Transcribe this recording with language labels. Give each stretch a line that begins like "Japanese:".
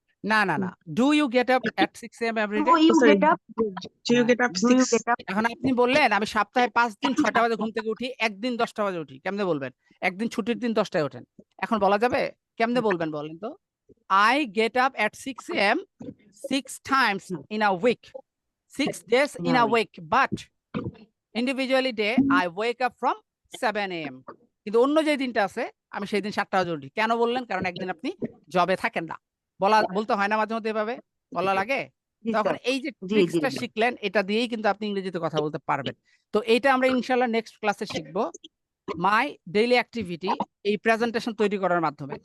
Bangla: না না না,
English: Do you get up at 6 AM every day? Do you Sorry. Get up Do you get up do you 6? Get up
Bangla: এখন আপনি বললেন আমি সপ্তাহে 5 দিন 6টা বাজে ঘুম থেকে উঠি, একদিন 10টা বাজে উঠি, কেমনে বলবেন? একদিন ছুটির দিন 10টায় ওঠেন, এখন বলা যাবে? কেমনে বলবেন বলেন তো?
English: I get up at 6 AM 6 times in a week. 6 days in a week, but individually day I wake up from 7 a.m.
Bangla: কিন্তু অন্য যে দিনটা আছে আমি সেই দিন 7টা বাজে উঠি। কেন বললেন? কারণ একদিন আপনি জবে থাকেন না। বলতে হয় না মাঝে মধ্যে এভাবে বলা লাগে। জি তখন স্যার এই যে জি জি ট্রিক্সটা শিখলেন এটা দিয়েই কিন্তু আপনি ইংরেজিতে কথা বলতে পারবেন। তো এইটা আমরা ইনশাআল্লাহ নেক্সট ক্লাসে শিখবো। মাই ডেইলি অ্যাক্টিভিটি এই প্রেজেন্টেশন তৈরি করার মাধ্যমে।